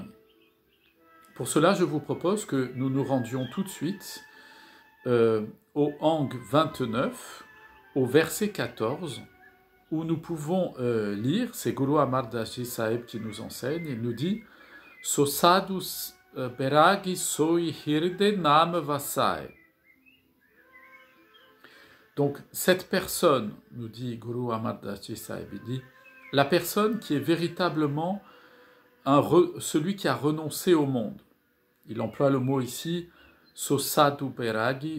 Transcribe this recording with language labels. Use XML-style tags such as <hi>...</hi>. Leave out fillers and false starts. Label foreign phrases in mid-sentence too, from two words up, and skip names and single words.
<fr>Pour cela, je vous propose que nous nous rendions tout de suite au Ang 29, au verset 14, où nous pouvons lire, c'est Guru Amar Das Ji Sahib qui nous enseigne, il nous dit «</fr> <pa>ਸੋ ਸਾਧੂ ਬੈਰਾਗੀ ਸੋਈ ਹਿਰਦੈ ਨਾਮੁ ਵਸਾਏ ».</pa> <fr>Donc cette personne, nous dit Guru Amar Das Ji Sahib, il dit « la personne qui est véritablement celui qui a renoncé au monde ». Il emploie le mot ici «</fr> <pa>ਸੋ ਸਾਧੂ ਬੈਰਾਗੀ ».</pa>